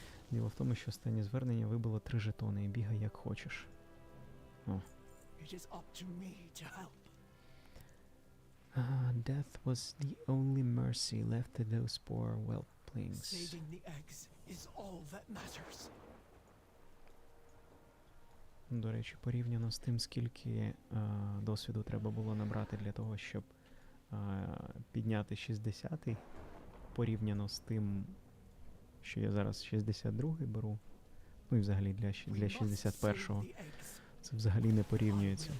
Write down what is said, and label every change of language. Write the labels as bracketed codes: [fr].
[uk] Діло в тому, що останнє звернення вибило 3 жетони і бігай як хочеш. О. [en] It is up to me to help. Death was the only mercy left to those poor whelplings. Saving the eggs is all that matters. [uk] До речі, порівняно з тим, скільки досвіду треба було набрати для того, щоб підняти 60-й, порівняно з тим, що я зараз 62-й беру, ну і взагалі для 61-го, це взагалі не порівнюється.